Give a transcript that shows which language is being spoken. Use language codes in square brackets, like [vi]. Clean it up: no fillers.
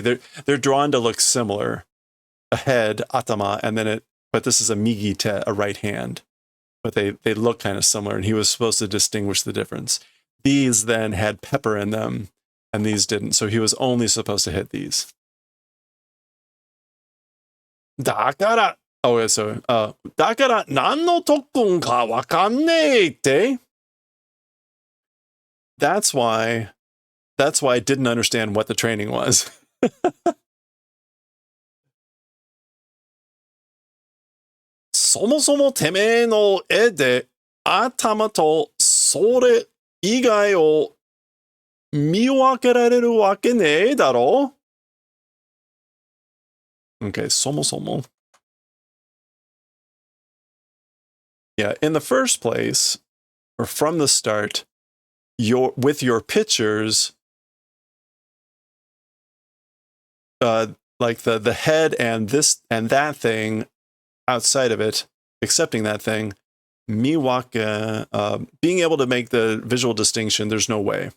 [en] They're drawn to look similar. A head, atama, and then but this is a migite, a right hand. But they look kind of similar, and he was supposed to distinguish the difference. These then had pepper in them, and these didn't. So he was only supposed to hit these. [ja] だから、 [en] oh, yeah, so, [ja] だから何の特訓かわかんねえって? [en] That's why I didn't understand what the training was. [ja] そもそもてめえの絵で頭とそれ以外を見分けられるわけねえだろ? Okay, そもそも. [en] Yeah, in the first place, or from the start, with your pictures, like the head and this and that thing outside of it, accepting that thing, miwaka, being able to make the visual distinction, there's no way.